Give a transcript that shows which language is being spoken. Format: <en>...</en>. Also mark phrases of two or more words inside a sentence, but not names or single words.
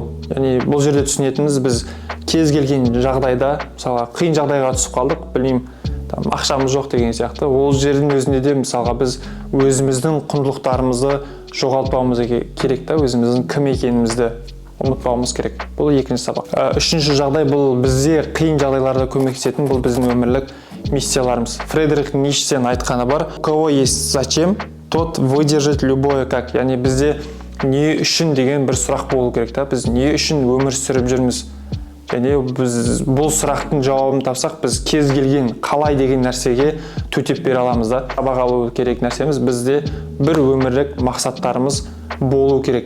<kk>Яғни бұл жерде түсінетініміз, біз кез келген жағдайда, мысалға қиын жағдайға түсіп қалдық, білмеймін, ақшамыз жоқ деген сияқты, ол жердің өзінде де мысалға біз өзіміздің құндылықтарымызды жоғалтпауымыз керек та, өзіміздің кім екенімізді ұмытпауымыз керек. Бұл екінші сабақ. Үшінші жағдай, бұл бізде қиын жағдайларда көмектесетін, бұл біздің өмірлік миссияларымыз. Фридрих Ницшеден айтқаны бар:</kk> <ru>у кого есть зачем, тот выдержит любое как.</ru> <kk>Яғни бізде не үшін деген бір сұрақ болу керек та, біз не үшін өмір сүріп жүрміз. Және біз бұл сұрақтың жауабын тапсақ, біз кез келген қалай деген нәрсеге төтеп бере аламыз да. Сабақ алу керек нәрсеміз, бізде бір өмірлік мақсаттарымыз болу керек.</kk>